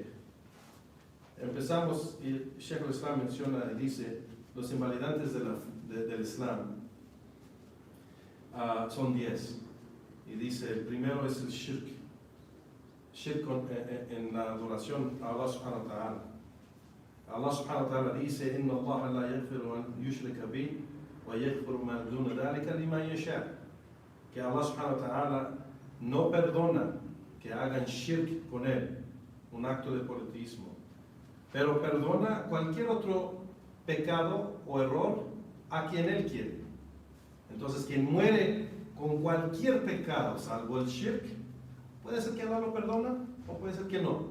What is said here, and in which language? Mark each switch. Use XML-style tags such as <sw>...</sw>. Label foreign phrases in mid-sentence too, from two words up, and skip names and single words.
<es>Empezamos, y Sheikh al-Islam menciona y dice, los invalidantes del Islam son 10. Y dice, el primero es el shirk. Shirk en la adoración a Allah</es> <ar>سبحانه وتعالى. الله سبحانه وتعالى dice, إن الله لا يغفر أن يشرك به ويغفر ما دون ذلك لمن يشاء.</ar> <es>Que Allah</es> <ar>سبحانه وتعالى</ar> <es>no perdona que hagan shirk con él, un acto de politeísmo, pero perdona cualquier otro pecado o error a quien él quiere. Entonces, quien muere con cualquier pecado, salvo el shirk, puede ser que Allah lo perdona o puede ser que no.</es>